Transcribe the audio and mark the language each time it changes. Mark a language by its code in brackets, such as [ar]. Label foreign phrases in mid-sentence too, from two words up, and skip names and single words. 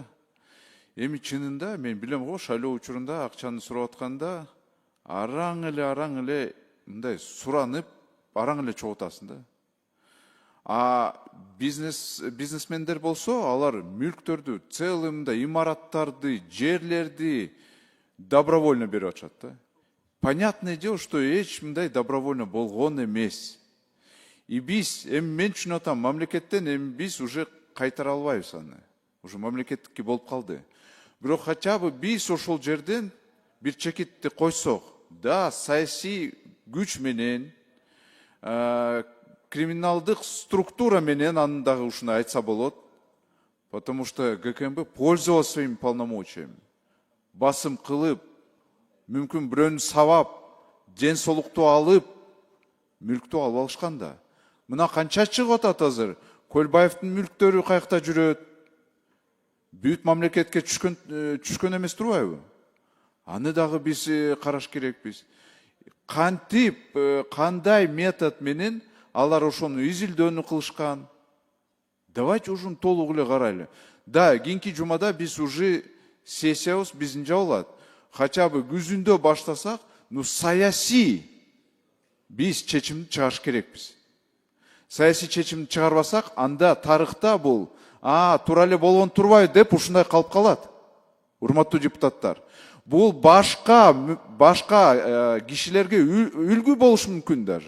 [ky] Эми чынында мен билем го, шайлоо учурунда акчаны сурап атканда араң эле мындай суранып, араң эле чогуу атасың да. Бизнесмендер болсо, алар мүлктөрдү, целый мындай имараттарды, жерлерди добровольно берип атышат да. [ru] Понятное дело, что [ky] эч мындай добровольно болгон эмес. И биз, эми мен түшүнүп атам, мамлекеттен эми биз уже кайтара албайбыз аны. Уже мамлекеттикки болуп калды. Бирок [ru] хотя бы [ky] биз ошол жерден бир чекитти койсок, да, саясий күч менен, криминалдык структура менен аны дагы ушуну айтса болот. [ru] Потому что ГКМБ пользовался своими полномочиями. [ky] Басым кылып, мүмкүн бирөөнү сабап, ден соолукту алып, мүлктү алып алышкан да. Мына канча чыгып атат азыр? Көлбаевдин мүлктөрү каякта жүрөт? Бүт мамлекетке түшкөн эмес турбайбы? Аны дагы биз караш керекпиз. Кантип, кандай метод менен алар ошону изилдөөнү кылышкан. Давайте ушуну толук эле карайлы. Да, кийинки жумада биз уже сессиябыз биздин жабылат. [ru] Хотя бы [ky] күзүндө баштасак, саясий биз чечимди чыгарыш керекпиз. Саясий чечимди чыгарбасак, анда тарыхта бул туура эле болгон турбайбы деп ушундай калып калат. Урматтуу депутаттар, бул башка кишилерге үлгү болушу мүмкүн даже.